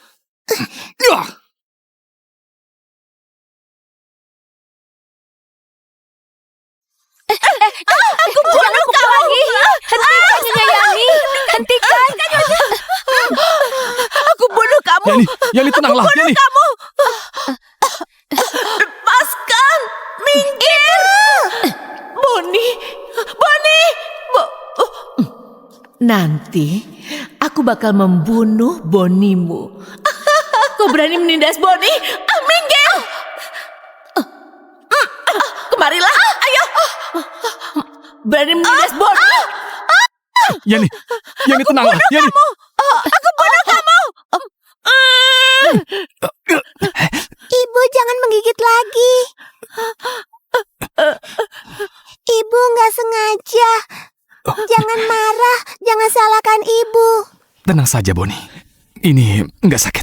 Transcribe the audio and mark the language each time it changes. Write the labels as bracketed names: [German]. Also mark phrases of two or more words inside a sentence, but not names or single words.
[Indonesian] Aku bunuh kau lagi! Hentikan, Nyonya Yani! Hentikan! Aku bunuh kamu! Yani, tenanglah. Yani. Kamu! Lepaskan! Minggir! Boni! Nanti aku bakal membunuh Bonimu. Kau berani menindas Boni? Minggir! Kemarilah, ayo! Berani menindas Boni? Yani, tenanglah. Yani. Aku bunuh kamu! Ibu jangan menggigit lagi. Ibu nggak sengaja. Jangan marah, jangan salahkan ibu. Tenang saja, Boni. Ini nggak sakit.